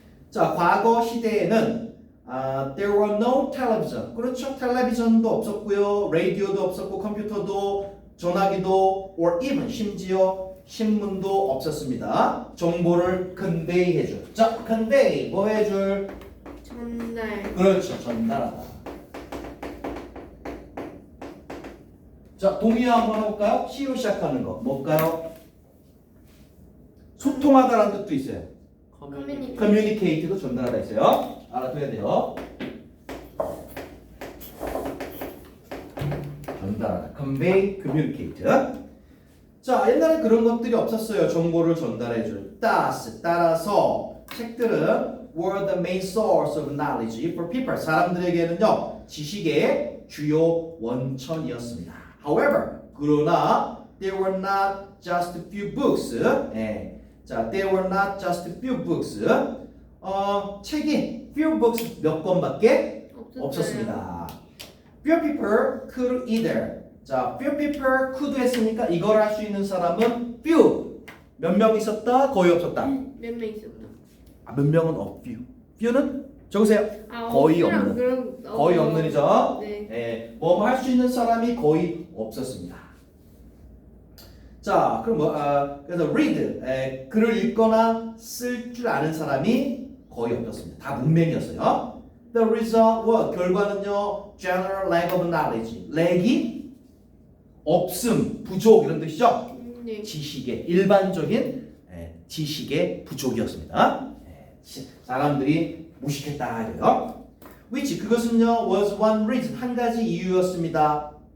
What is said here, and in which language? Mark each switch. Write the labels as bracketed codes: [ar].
[ko] 자, 과거 시대에는 [en] there were no television. [ko] 그렇죠. 텔레비전도 없었고요. 라디오도 없었고 컴퓨터도 전화기도 [en] or even [ko] 심지어 신문도 없었습니다. 정보를 convey 해줄. 자, convey 뭐 해줄? 전달. 그렇죠. 전달하다. 자, 동의어 한번 해볼까요? C로 시작하는 거. 뭘까요? 소통하다라는 뜻도 있어요. communicate도 전달하다 있어요. 알아둬야 돼요. 전달하다. convey, communicate. 자, 옛날에 그런 것들이 없었어요. 정보를 전달해줄. 따라서 책들은 [en] were the main source of knowledge for people. [ko] 사람들에게는요, 지식의 주요 원천이었습니다. [en] However, [ko] 그러나 [en] there were not just a few books. [ko] 자, [en] there were not just a few books. [ko] 책이 [en] few books [ko] 몇 권밖에 없었습니다. [en] Few people could either. [ko] 자, [en] few people could [ko] 했으니까 이걸 할 수 있는 사람은 few. 몇 명 있었다? 거의 없었다. 몇 명 있었나? 몇 명은 few. few는 적으세요. 거의 없는. 거의 없는이죠. 네. 뭐 할 수 있는 사람이 거의 없었습니다. 자, 그럼 그래서 read, 글을 읽거나 쓸 줄 아는 사람이 거의 없었습니다. 다 문맹이었어요. [en] The result was, [ko] 결과는요, [en] general lack of knowledge. [ko] lack이 없음, 부족 이런 뜻이죠. 네. 지식의 일반적인 지식의 부족이었습니다. 사람들이 무식했다 이래요. [en] which [ko] 그것은요 [en] was one reason [ko] 한 가지 이유였습니다.